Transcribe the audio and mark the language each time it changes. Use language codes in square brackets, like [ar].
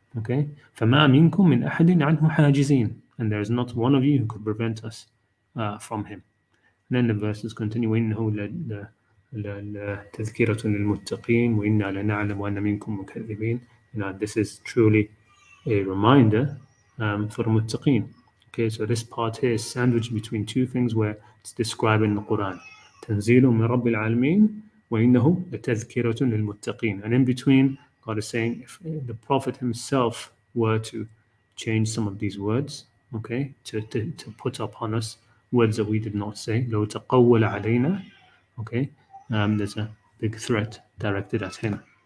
[en] Okay, فَمَا مِنْكُم مِّنْ أَحَدٍ عَنْهُ حَاجِزِينَ, and there is not one of you who could prevent us from him. [ar] And then the verses continue, وَإِنَّهُ لَتَذْكِرَةٌ لِلْمُتَّقِينَ وَإِنَّا لَنَعْلَمُ أَنَّ مِنْكُم مُكَذِّبِينَ. [en] This is truly a reminder for the muttaqeen. Okay, so this part here is sandwiched between two things where it's describing the Quran. [ar] تنزيل من رب العالمين وإنه لتذكرة للمتقين. [en] And in between, God is saying, if the Prophet himself were to change some of these words, okay, to put upon us words that we did not say, لو تقول علينا, okay, there's a big threat directed at him.